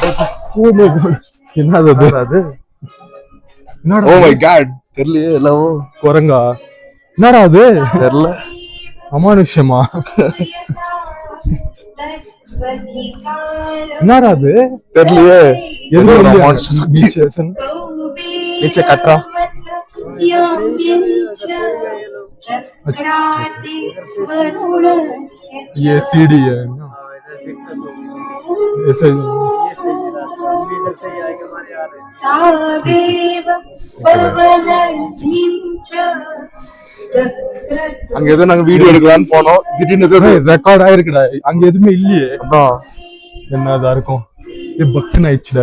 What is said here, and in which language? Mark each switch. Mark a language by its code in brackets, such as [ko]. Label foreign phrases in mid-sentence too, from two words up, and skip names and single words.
[ta] என்னது அது? [en] Oh my God, [ta] தெரியலையே. எல்லாம் குரங்கா? என்னடா அது? தெரியல. அமானுஷ்யமா? என்னடா அது? தெரியலையே. [hi] नीचे कटरा ये सीढ़ी है ना, ऐसा ही [ta] அங்க ஏதோ நாங்க வீடியோ எடுக்கலாம்னு போனோம், திடீர்னு ரெக்கார்ட் ஆயிருக்குடா. அங்க எதுவுமே இல்லையே. என்னதான் இருக்கும்? பக்தன் ஆயிடுச்சுடா.